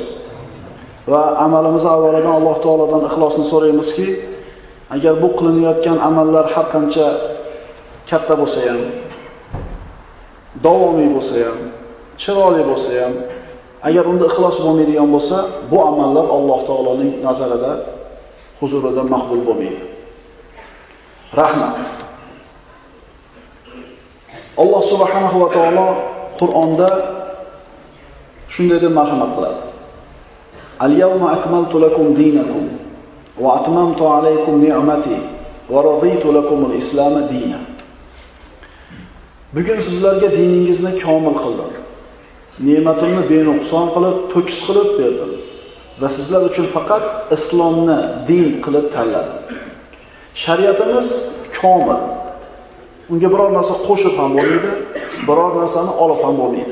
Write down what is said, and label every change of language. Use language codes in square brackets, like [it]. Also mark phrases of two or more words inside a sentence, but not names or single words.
[uz] Va amalimizni avvalidan Alloh taolodan ixlosni so'raymizki, agar bu qilinayotgan amallar har qancha katta bo'lsa ham, davomiy bo'lsa ham, chiroyli bo'lsa ham, agar unda ixlos bo'lmaydigan bo'lsa, bu amallar Alloh taoloning nazarida, huzurida maqbul bo'lmaydi. Rahmat. Alloh [ar] سبحانه وتعالى [uz] Qur'onda shunday deb marhamat qiladi. [ar] اليوم أكملت لكم دينكم وأتممت عليكم نعمتي ورضيت لكم الإسلام دينا. [uz] Bugun sizlarga diningizni komil qildim. Ne'matimni benuqson qilib, to'kis qilib berdim va sizlar uchun faqat islomni din qilib tanladim. Shariatimiz komil. Unga biror narsa qo'shib ham bo'lmaydi, biror narsani olib ham bo'lmaydi.